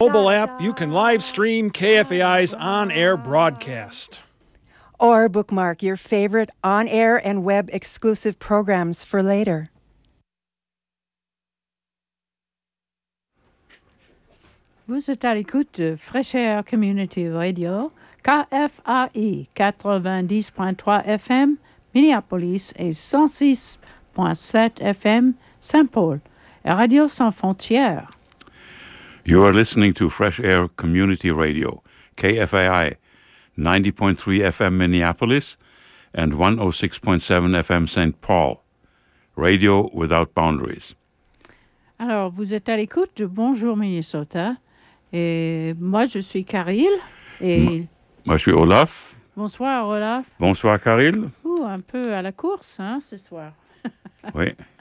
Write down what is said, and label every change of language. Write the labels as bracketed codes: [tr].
[en] Mobile app, you can live stream KFAI's on-air broadcast. Or bookmark your favorite on-air and web exclusive programs for later. [fr] Vous êtes à l'écoute de Fresh Air Community Radio, KFAI 90.3 FM, Minneapolis et 106.7 FM, Saint-Paul, et Radio Sans Frontières. [en] You are listening to Fresh Air Community Radio, KFAI, 90.3 FM Minneapolis and 106.7 FM St. Paul, Radio Without Boundaries. [fr] Alors, vous êtes à l'écoute de Bonjour Minnesota. Et moi, je suis Caril. Moi, je suis Olaf. Bonsoir, Olaf. Bonsoir, Caril. Ouh, un peu à la course, hein, ce soir. Oui.